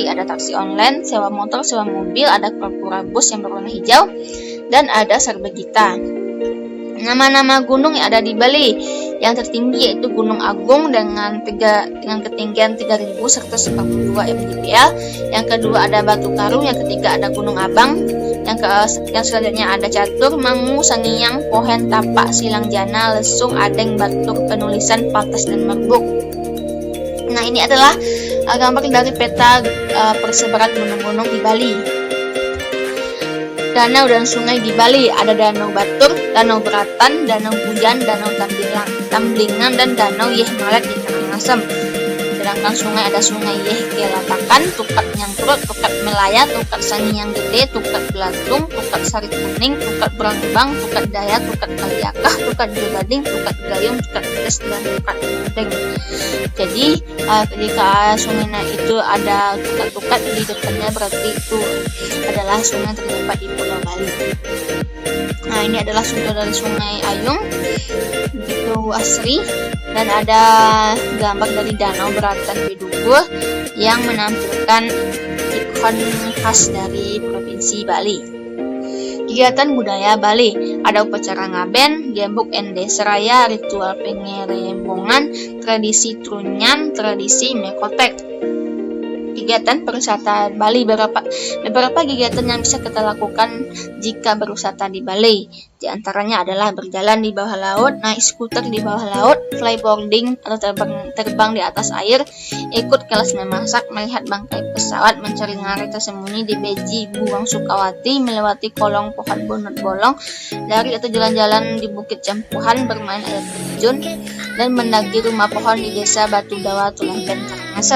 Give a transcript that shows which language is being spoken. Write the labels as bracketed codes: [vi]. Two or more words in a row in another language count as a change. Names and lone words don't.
[id] Ada taksi online, sewa motor, sewa mobil, ada kura-kura bus yang berwarna hijau, dan ada Sarbagita. Nama-nama gunung yang ada di Bali. Yang tertinggi yaitu Gunung Agung dengan ketinggian 3.142 mdpl. Yang kedua ada Batu Karu, yang ketiga ada Gunung Abang, yang selanjutnya ada Catur, Mangu, Sangiang, Pohen, Tapak, Silangjana, Lesung, Adeng, Batur, Penulisan, Patas, dan Merbuk. Nah, ini adalah gambar dari peta persebaran gunung-gunung di Bali. Danau dan sungai di Bali ada Danau Batur, Danau Beratan, Danau Hujan, Danau Tamblingan, dan Danau Yeh Malet di Karangasem. Sedangkan sungai ada Sungai Yehke Latakan, Tukat Nyangkrut, Tukat Melaya, Tukat Sangi yang Gede, Tukat Belatung, Tukat Sari Kuning, Tukat Berangbang, Tukat Daya, Tukat Kaliakah, Tukat Gading, Tukat Gayung, Tukat Pedes, dan Tukat Gudeng. Jadi ketika sungai itu ada tukat-tukat di depannya, berarti itu adalah sungai terdapat di Pulau Bali. Nah, ini adalah sumber dari Sungai Ayung, begitu asri, dan ada gambar dari Danau Beratan Bedugul yang menampilkan ikon khas dari Provinsi Bali. Kegiatan budaya Bali, ada upacara ngaben, gembuk ende seraya, ritual pengerembongan, tradisi trunyan, tradisi mekotek. Kegiatan perwisata Bali, beberapa kegiatan yang bisa kita lakukan jika berwisata di Bali. Di antaranya adalah berjalan di bawah laut, naik skuter di bawah laut, flyboarding atau terbang di atas air, ikut kelas memasak, melihat bangkai pesawat, mencari ngarai tersembunyi di Beji Buang Sukawati, melewati kolong pohon bunut bolong, lari atau jalan-jalan di Bukit Jampuhan, bermain air terjun, dan mendaki rumah pohon di Desa Batu Dawa, Tulamben, Karangasem.